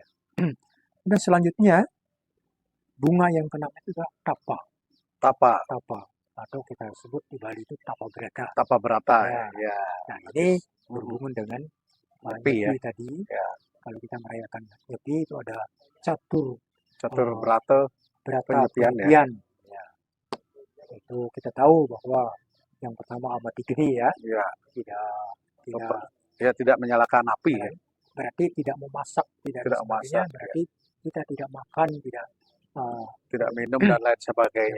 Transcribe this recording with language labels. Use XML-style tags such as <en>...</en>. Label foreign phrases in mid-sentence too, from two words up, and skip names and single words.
<id>Dan selanjutnya bunga yang keenam itu adalah tapa. Atau kita sebut di Bali itu tapa berata. Ya. Nah, ini berhubungan dengan Nyepi tadi. Ya. Kalau kita merayakan Nyepi itu ada catur berata penyepian. Ya. Itu kita tahu bahwa yang pertama amati gede ya. Tidak menyalakan api ya. Berarti tidak memasak, tidak memasak. Berarti kita tidak makan, tidak minum dan lain sebagainya.</id>